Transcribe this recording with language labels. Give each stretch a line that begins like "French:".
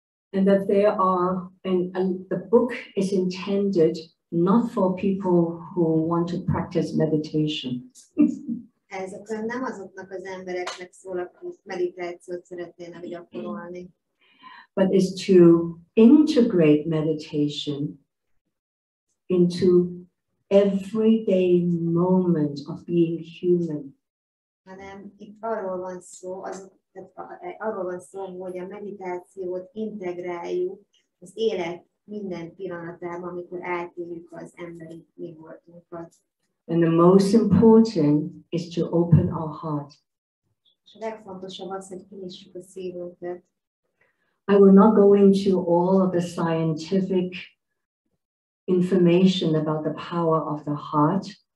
English: And that there are, and the book is intended not for people who want to practice meditation.
Hungarian: Ez a könyv nem azoknak az embereknek szól, akik meditációt szeretnének gyakorolni,
English: but is to integrate meditation into everyday moment of being human.
Hungarian: hanem itt arról van szó, arról van szó, hogy a meditációt integráljuk az élet minden pillanatában, amikor átéljük az emberi mi voltunkat.
English: And the most important is to open our heart.
Hungarian: És a legfontosabb az, hogy kinyissuk a szívünket.
English: I will not go into all of the scientific information about the power of the heart.